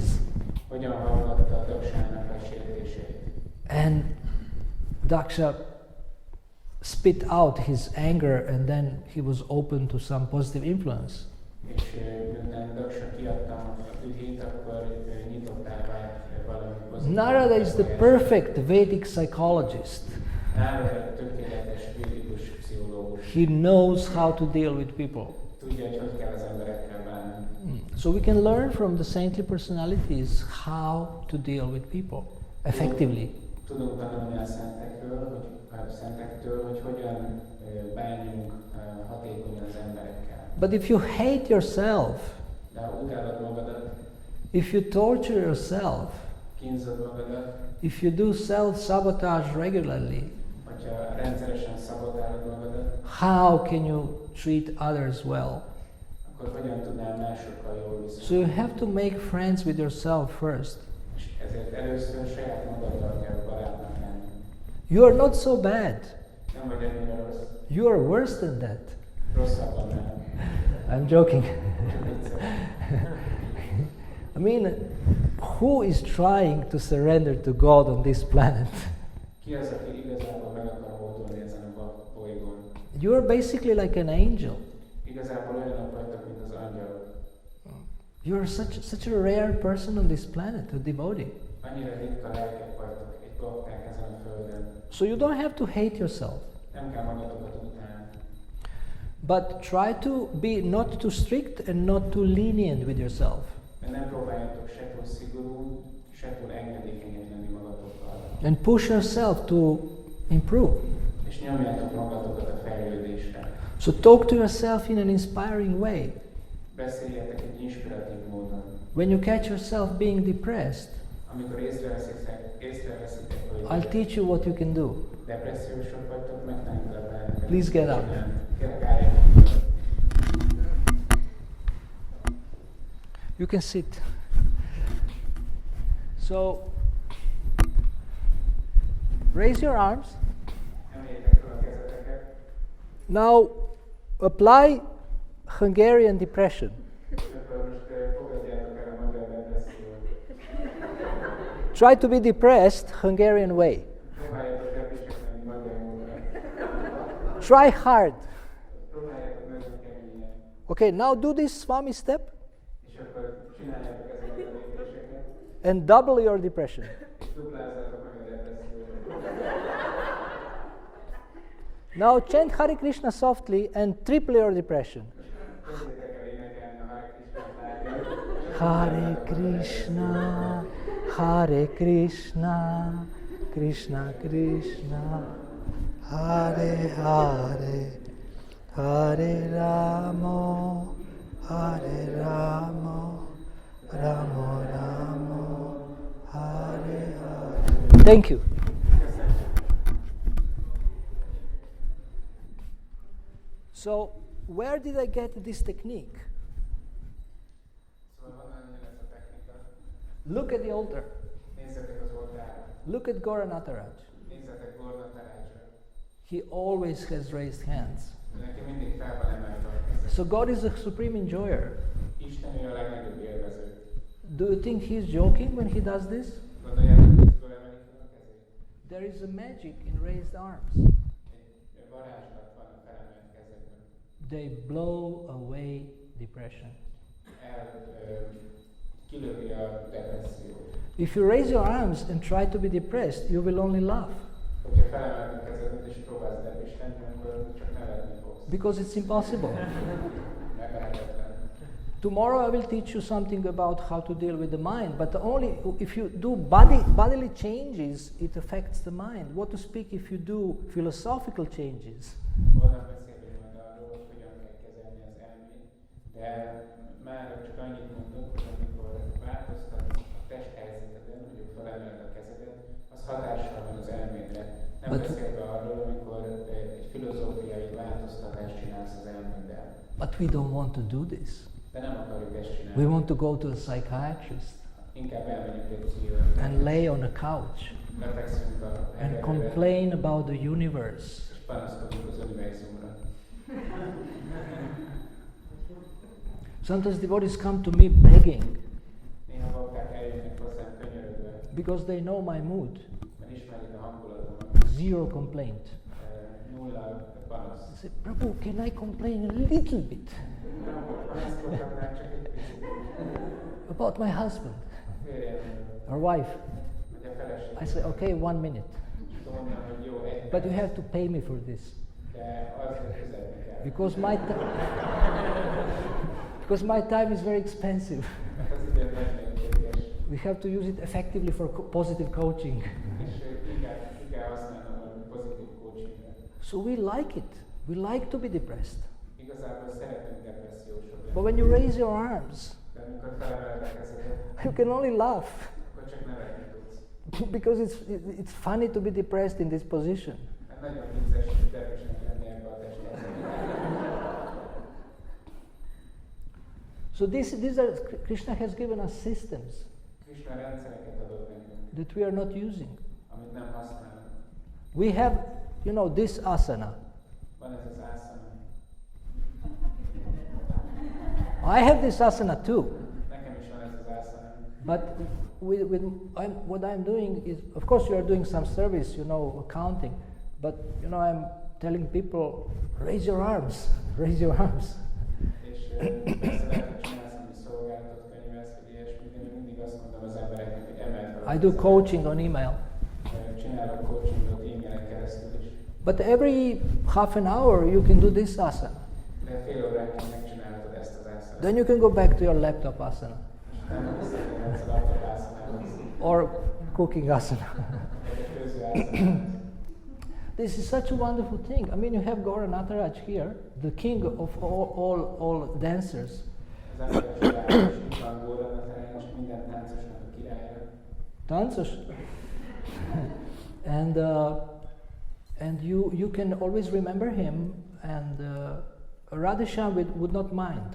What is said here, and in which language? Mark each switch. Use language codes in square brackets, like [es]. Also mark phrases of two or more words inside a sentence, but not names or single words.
[hu] Hogyan hallgatta a Daksának a sértéseit. [en] And Daksha spit out his anger, and then he was open to some positive influence. [hu] És miután Daksa kiadta a dühét, akkor nyitottá vált valami pozitív. [en] Narada is the perfect Vedic psychologist. [hu] Narada tökéletes védikus pszichológus. [en] He knows how to deal with people. [hu] Tudja, hogy kell az emberekkel bánni. [en] So we can learn from the saintly personalities how to deal with people effectively. [hu] Tudunk tanulni a szentektől, hogy hogyan bánjunk hatékonyan az emberekkel. [en] But if you hate yourself, [hu] De ha utálod magadat, [en] if you torture yourself, [hu] kínzod magadat, [en] if you do self-sabotage regularly, [hu] hogyha rendszeresen szabotálod magadat, [en] how can you treat others well? [hu] akkor hogyan tudnál másokkal jól viszonyulni? [en] So you have to make friends with yourself first. [hu] És ezért először saját magaddal kell barátnak lenni. [en] You are not so bad. [hu] Nem vagy ennyire rossz. [en] You are worse than that. [hu] Rosszabb annál. [en] I'm joking. I mean, who is trying to surrender to God on this planet? [hu] Ki az, aki igazából meg akar hódolni ezen a bolygón? [en] You are basically like an angel. [hu] Igazából olyanok vagytok, mint az angyalok. [en] You are such a rare person on this planet, a devotee. [hu] Annyira ritka lelkek vagytok, egy bakták ezen a földön. [en] So you don't have to hate yourself. [hu] Nem kell magatokat utálni. [en] But try to be not too strict and not too lenient with yourself. [hu] Mert nem próbáljatok se túl szigorú, se túl engedékenyen lenni magatokkal. [en] And push yourself to improve. [hu] És nyomjátok magatokat a fejlődésre. [en] So talk to yourself in an inspiring way. [hu] Beszéljetek egy inspiratív módon. [en] When you catch yourself being depressed, [hu] Amikor észreveszitek, hogy [en] I'll teach you what you can do. [hu] depressziósok vagytok, megtanítalak. [en] Please get up. You can sit. So, raise your arms. [hu] Emeljétek fel a kezeteket. [en] Now, apply Hungarian depression. [hu] Akkor most fogadjátok el a magyar depressziót. [en] Try to be depressed Hungarian way. [hu] Próbáljátok depressziót lenni magyar módon. [en] Try hard. [hu] Próbáljátok nagyon keményen. [en] Okay, now do this Swami step [hu] És akkor csináljátok ezeket a lépéseket. [en] and double your depression. [hu] És duplázzátok meg a depressziót. [en] Now chant Hare Krishna softly and triple your depression. [hu] Kezdjétek el énekelni a Hare Krishnát. [sa] Hare Krishna, Hare Krishna, Krishna Krishna, Hare Hare, Hare Rama, Hare Rama, Rama Rama, Hare Hare. [en] Thank you. So, where did I get this technique? [hu] Szóval honnan jön ez a technika? [en] Look at the altar. [hu] Nézzetek az oltárra. [en] Look at Gauranataraj. [hu] Nézzetek Gorna Tarácsra. [en] He always has raised hands. [hu] Neki mindig fel van emelve a kezet. [en] So God is the supreme enjoyer. [hu] Isten ő a legnagyobb élvező. [en] Do you think he's joking when he does this? [hu] Gondoljátok, hogy fölemeli fel a kezét? [en] There is a magic in raised arms. [hu] Egy varázslat van a felemelt kezekben. [en] They blow away depression. [hu] Kilövi a depressziót. [en] If you raise your arms and try to be depressed, you will only laugh. [hu] Hogyha felemeled a kezedet és próbálsz depres lenni, akkor csak nevetni fogsz. [en] Because it's impossible. [hu] Meglehetetlen. [en] Tomorrow I will teach you something about how to deal with the mind, but only if you do bodily changes, it affects the mind. What to speak if you do philosophical changes? [hu] Holnap beszélünk majd arról, hogy hogyan kell kezelni az elmét, de már csak annyit mondok, hogy amikor változtatsz a testhelyzeteden, hogy felemeled a kezedet, az hatással van az elmédre. Nem beszélve arról, amikor egy filozófiai változtatást csinálsz az elméddel. [en] But we don't want to do this. [hu] De nem akarjuk ezt csinálni. [en] We want to go to a psychiatrist [hu] Inkább elmegyünk egy pszichológushoz. [en] and lay on a couch [hu] Lefekszünk a [en] and [hu] hegedűre, [en] complain about the universe. [hu] és panaszkodunk az univerzumra. [en] Sometimes devotees come to me begging [hu] Néha bakták eljönnek hozzám könyörögve, [en] because they know my mood. [hu] mert ismerik a hangulatomat. [en] Zero complaint. [hu] Nulla panasz. [en] I say, Prabhu, can I complain a little bit [hu] Panaszkodhatnák csak egy picit. [en] about my husband [hu] Férjemről, [en] or wife? [hu] vagy a feleségről. [en] I say, okay, 1 minute. [hu] Mondom, hogy jó, egy [en] But you have to pay me for this. [hu] de azért fizetni kell. [en] Because my time is very expensive. [hu] Mert az idő nagyon értékes, [en] We have to use it effectively for positive coaching. [hu] és ki kell használnom a pozitív coachingre. [en] So we like it. We like to be depressed. [hu] Igazából szeretünk depressziósok lenni. [en] But when you raise your arms, [hu] De amikor felemeled a kezedet, [en] you can only laugh [hu] akkor csak nevetni tudsz. [en] because it's funny to be depressed in this position. [hu] Mert nagyon vicces, hogy depresnek lenni ebbe a testhelyzetben. [en] So these are Krishna has given us systems [hu] Krishna rendszereket adott nekünk, [en] that we are not using. [hu] amit nem használunk. [en] We have, this asana. [hu] Van ez az asana. [en] I have this asana too. [hu] Nekem is van ez az asana. [en] But what I'm doing is, of course, you are doing some service, accounting. But I'm telling people, raise your arms, raise your arms. [hu] És persze lehet, hogy csinálsz, ami szolgáltat, könyvelsz, vagy ilyesmit, de én mindig azt mondom az embereknek, hogy emeld fel. [en] I do coaching on email. [hu] Csinálok coachingot e-mailen keresztül is. [en] But every half an hour you can do this asana. [hu] De fél óránként megcsinálhatod ezt az asanát. [en] Then you can go back to your laptop asana [hu] Nem visszatérhetsz a laptop asanához. [en] or cooking asana. [hu] Vagy a főző asanához. [en] This is such a wonderful thing. I mean, you have Gaura Nataraj here, the king of all dancers. [hu] Az emberek csinálják, és itt van Gaura Nataraj, és minden táncosnak a királya. [en] Dancers. And you can always remember him, and Radheshyam would not mind.